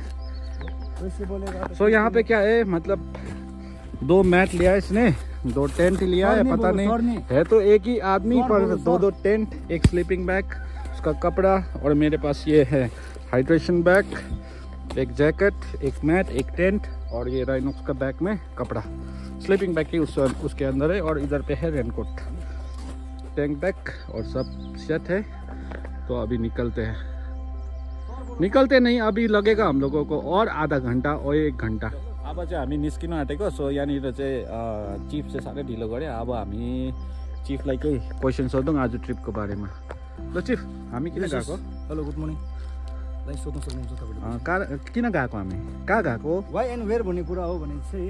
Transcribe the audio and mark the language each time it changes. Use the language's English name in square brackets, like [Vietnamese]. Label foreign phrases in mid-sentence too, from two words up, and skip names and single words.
[Hindi] सो यहाँ पे क्या है, मतलब 2 मैट लिया है इसने, 2 टेंट लिया है, पता नहीं है तो एक ही आदमी पर 2-2 टेंट, एक [English] sleeping bag, [Hindi] उसका कपड़ा, और मेरे पास ये है [English] hydration bag, [Hindi] एक जैकेट, एक मैट, एक टेंट, और ये राइनॉक्स का बैग में कपड़ा। [English] sleeping bag [Hindi] ही उसके अंदर है, और इधर पे है रेनकोट, [English] tank bag [Hindi] और सब सेट है। तो अभी निकलते नहीं, अभी लगेगा हम लोगों को और आधा घंटा और 1 घंटा। [Nepali] अब चाहिँ हामी निस्किन आँटेको। सो यहाँनिर चाहिँ चिफ चाहिँ साह्रै ढिलो गऱ्यो। अब हामी चिफलाई केही क्वेसन सोधौँ आज ट्रिपको बारेमा। ल चिफ, हामी किन गएको? [English] hello, good morning. [Nepali] सोध्नु सक्नुहुन्छ तपाईँले किन गएको, हामी कहाँ गएको, [English] why and where [Nepali] भन्ने कुरा हो भने चाहिँ